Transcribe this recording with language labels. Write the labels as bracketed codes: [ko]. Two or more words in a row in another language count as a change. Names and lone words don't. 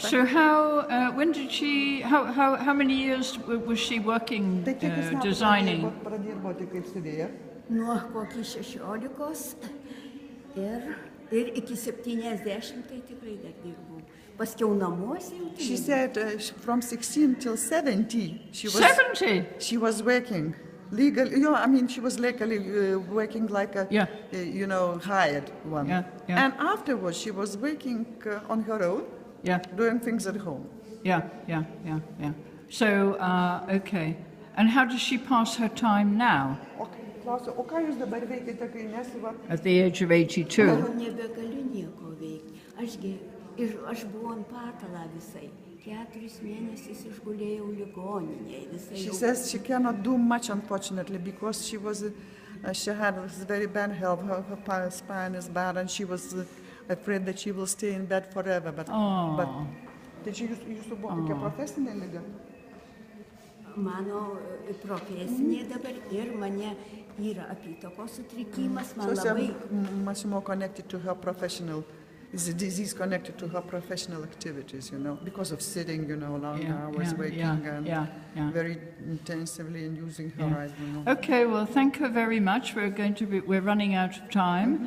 [en] So when did she? How many years was she working designing? [lt] Nuo kokį 16 ir iki 70 tai tikrai dar dirbau. Paskiau namuose jau. [en] She said from 16 till 70 she was working legally. She was legally working like a hired one. And afterwards she was working on her own, doing things at home. Yeah. So okay. And how does she pass her time now? At the age of 82. [lt] Nebegaliu nieko veikti. Aš buvau ant patalą visai. 4 mėnesius išgulėjau ligoninėje visai. [en] She says she cannot do much, unfortunately, because she had very bad health. Her spine is bad, and she was afraid that she will stay in bed forever. But did she used to [lt] buvo kokia profesinė liga? Mano profesinė dabar ir mane yra apytakos sutrikimas. Man labai [en] much more connected to her professional. It's a disease connected to her professional activities, because of sitting, long hours, working and very intensively and using her eyes. Okay, well, thank her very much. We're running out of time.